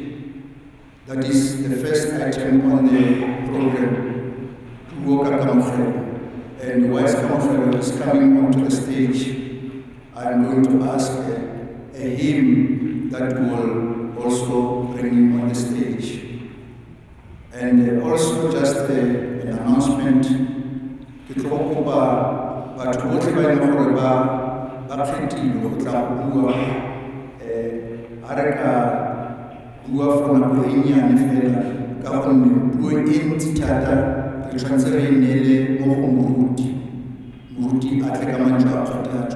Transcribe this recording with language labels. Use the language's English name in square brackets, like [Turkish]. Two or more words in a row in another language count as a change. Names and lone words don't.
[English] That is the first item on the program, Kuoka Kamofelo. And whilst Kamofelo is coming onto the stage, I am going to ask a hymn that will also bring him on the stage. And also just an announcement, [Tswana] ke tlo kopa batho botlhe ba ileng gore ba kgethilwe go tla go bua ha re ka bua for nako e nnyane fela ka gonne puo e ntsi thata re tshwanetse re neele mo go moruti a tle ka mantswe a kgothatso.